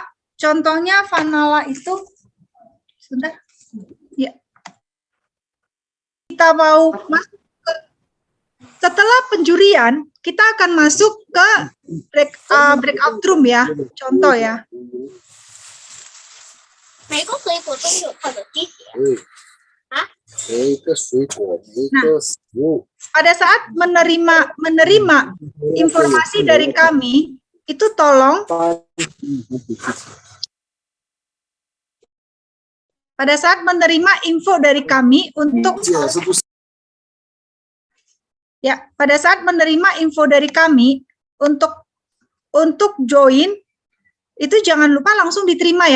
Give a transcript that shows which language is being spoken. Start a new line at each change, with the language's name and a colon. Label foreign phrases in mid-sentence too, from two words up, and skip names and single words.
Indonesian: Contohnya Fanala itu, sebentar. Ya. Kita mau masuk ke, setelah penjurian, kita akan masuk ke
English: breakout room
Indonesian: ya, contoh ya.
Chinese: 每个水果都有它的季节。每一个水果，每一个食物。
Indonesian: Pada saat menerima informasi dari kami, itu tolong pada saat menerima info dari kami untuk pada saat menerima info dari kami untuk join, itu jangan lupa langsung diterima ya.